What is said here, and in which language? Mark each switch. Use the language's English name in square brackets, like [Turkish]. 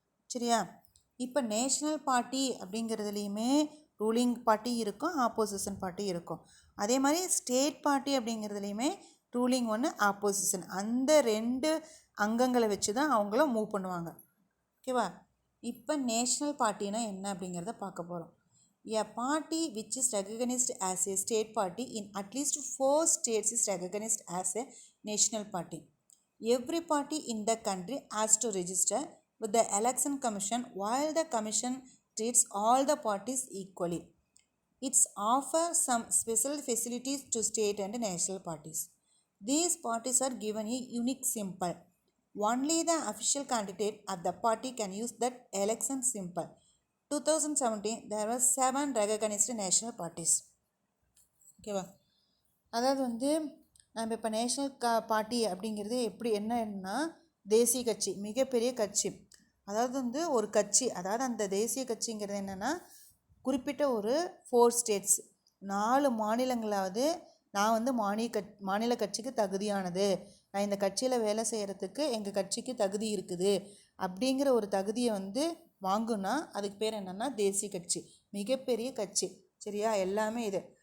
[Tamil] சரியா, இப்போ national party அப்படிங்கிறதுலையுமே ruling party இருக்கும், ஆப்போசிஷன் பார்ட்டி இருக்கும். அதே மாதிரி ஸ்டேட் பார்ட்டி அப்படிங்கிறதுலையுமே ரூலிங் ஒன்று, ஆப்போசிஷன், அந்த 2 அங்கங்களை வச்சு தான் அவங்கள மூவ் பண்ணுவாங்க. ஓகேவா, இப்போ நேஷ்னல் பார்ட்டினா என்ன அப்படிங்கிறத பார்க்க போகிறோம். [English] A party which is recognized as a state party in at least 4 states is recognized as a national party. Every party in the country has to register with the election commission, while the commission treats all the parties equally. It offers some special facilities to state and national parties. These parties are given a unique symbol. Only the official candidate of the party can use that election symbol. 2017 there were 7 recognized national parties. [Tamil] ஓகேவா, அதாவது நம்ம இப்போ national party அப்படிங்கிறது என்னன்னா தேசிய கட்சி, மிகப்பெரிய கட்சி. அதாவது வந்து ஒரு கட்சி, அதாவது அந்த தேசிய கட்சிங்கிறது என்னென்னா குறிப்பிட்ட ஒரு 4 ஸ்டேட்ஸ் 4 மாநிலங்களாவது நான் வந்து மாநில கட்சிக்கு தகுதியானது, நான் இந்த கட்சியில் வேலை செய்கிறதுக்கு எங்கள் கட்சிக்கு தகுதி இருக்குது அப்படிங்கிற ஒரு தகுதியை வந்து வாங்குனா அதுக்கு பேர் என்னென்னா தேசிய கட்சி, மிகப்பெரிய கட்சி. சரியா? எல்லாமே இது.